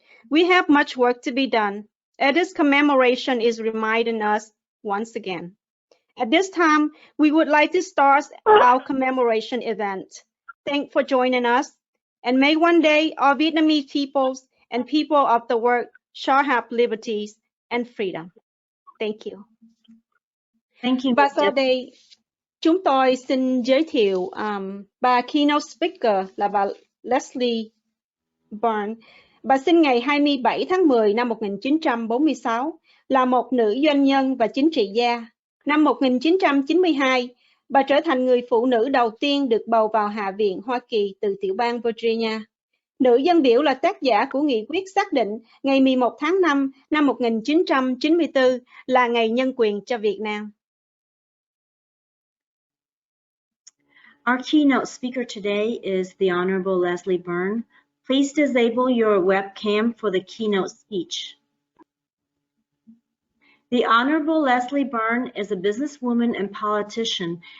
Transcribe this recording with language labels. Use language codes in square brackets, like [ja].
[en] We have much work to be done, and this commemoration is reminding us once again. At this time, we would like to start our commemoration event. Thanks for joining us, and may one day all Vietnamese peoples and people of the world shall have liberties and freedom. Thank you. Thank you. [vi] Và sau đây, chúng tôi xin giới thiệu bà keynote speaker là bà Leslie Byrne. Bà sinh ngày 27 tháng 10 năm 1946, là một nữ doanh nhân và chính trị gia. Năm 1992, bà trở thành người phụ nữ đầu tiên được bầu vào Hạ viện Hoa Kỳ từ tiểu bang Virginia. Nữ dân biểu là tác giả của nghị quyết xác định ngày 11 tháng 5 năm 1994 là Ngày Nhân quyền cho Việt Nam. [en] Our keynote speaker today is the Honorable Leslie Byrne. Please disable your webcam for the keynote speech. The Honorable Leslie Byrne is a businesswoman and politician.